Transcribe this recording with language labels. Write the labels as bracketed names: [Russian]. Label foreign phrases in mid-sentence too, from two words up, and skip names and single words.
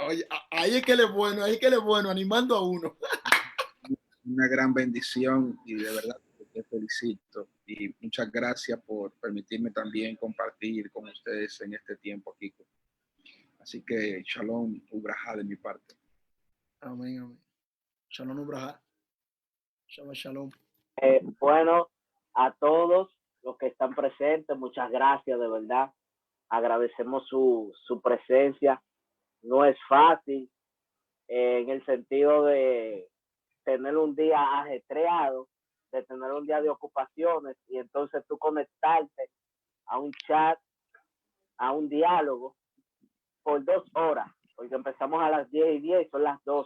[Spanish] Oye, ahí es que le es bueno, animando a uno. Una gran bendición y de verdad te felicito. Y muchas gracias por permitirme también compartir con ustedes en este tiempo aquí. Así que [Hebrew] שלום וברכה [Spanish] de mi parte. Amén. [Hebrew] שלום וברכה שלום. [Spanish] Bueno, a todos los que están presentes, muchas gracias, de verdad. Agradecemos su presencia. No es fácil en el sentido de tener un día ajetreado, de tener un día de ocupaciones y entonces tú conectarte a un chat, a un diálogo por 2 horas, porque empezamos a las 10:10, son las 12.